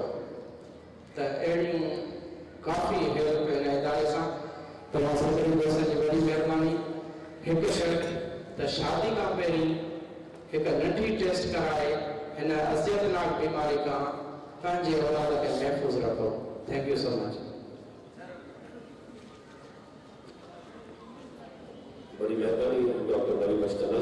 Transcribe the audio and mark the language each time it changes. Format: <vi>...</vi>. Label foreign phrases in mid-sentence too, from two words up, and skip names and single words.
<sd>त अहिड़ियूं काफ़ी हेल्प हिन इदारे सां तव्हां सभिनी दोस्तनि जी वॾी महिरबानी। हिकु शर्त त शादी खां पहिरीं हिकु नंढी टेस्ट कराए हिन अज़ियतनाक बीमारी खां पंहिंजे औलाद खे महफ़ूज़ रखो।</sd> <en>thank you so much.</en> <sd>बड़ी मेहरबानी डॉक्टर बड़ी</sd>